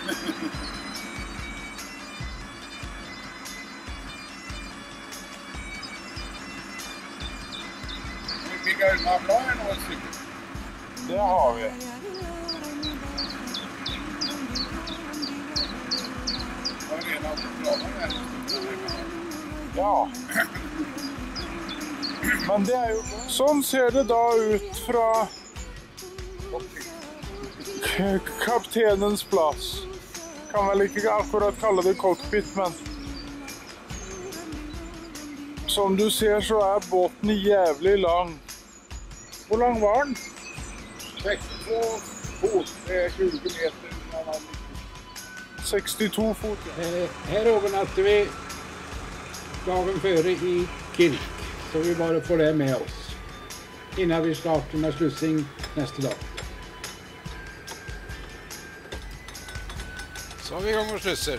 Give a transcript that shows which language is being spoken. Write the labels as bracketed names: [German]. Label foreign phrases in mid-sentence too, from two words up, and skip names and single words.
[Swedish] Det har vi. Ja. Men det är ju, [Norwegian] sånn ser det da ut fra kaptenens plass. Kan vel ikke akkurat kalle det cockpit, men som du ser så er båten jævlig lang. Hvor lang var den? 62 fot, 20 meter. 62 fot. [Swedish] Här övernattade vi dagen före i Kirk. Så vi bara får det med oss innan vi startar med slussing nästa dag. Så har vi igång och slusser.